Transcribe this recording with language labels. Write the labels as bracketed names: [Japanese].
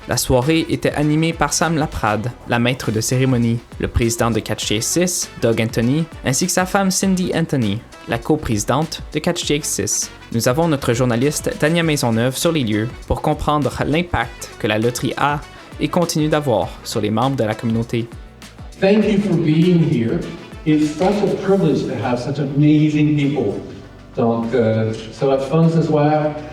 [French] La soirée était animée par Sam Laprade, la maître de cérémonie, le président de Catch the Ace 6, Doug Anthony, ainsi que sa femme Cindy Anthony, la coprésidente de Catch the Ace 6. Nous avons notre journaliste Tania Maisonneuve sur les lieux pour comprendre l'impact que la loterie a et continue d'avoir sur les membres de la communauté. [English] Thank you for being here. It's such a privilege to have such amazing people. [French] Donc, ça va être fun ce soir.